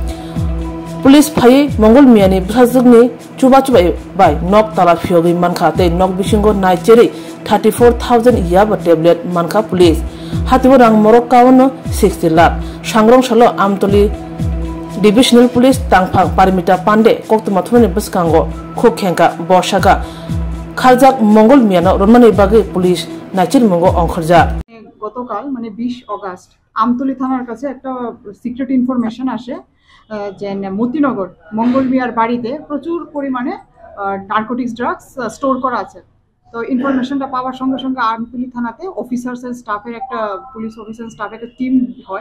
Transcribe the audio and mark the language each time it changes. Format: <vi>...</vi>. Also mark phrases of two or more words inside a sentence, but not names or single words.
<trp>police phai mongol miani bhajugni chuba bai nok tala phiogi manka te nok bisingo naichere 34000</trp> <en>yaba tablet</en> <trp>manka police hatibo rang morok kawono 60 lakh sangrong salo amtoli</trp> <en>divisional police</en> <trp>tangphang parimita pande koktuma thumani baskango khokhenka boshaga khaljak mongol miano romani bagi police nachir mongo ongkhorja</trp> <bn>গতকাল মানে 20 আগস্ট আমতলী থানার কাছে একটা</bn> <en>secret information</en> <bn>আসে যে মতিনগর মঙ্গল মিয়ার বাড়িতে প্রচুর পরিমাণে</bn> <en>narcotics drugs store</en> <bn>করা আছে। তো ইনফরমেশনটা পাওয়ার সঙ্গে সঙ্গে আমতলী থানাতে</bn> <en>officers and staff's</en> <bn>একটা</bn> <en>police officer staff's</en> <bn>একটা টিম হয়।</bn>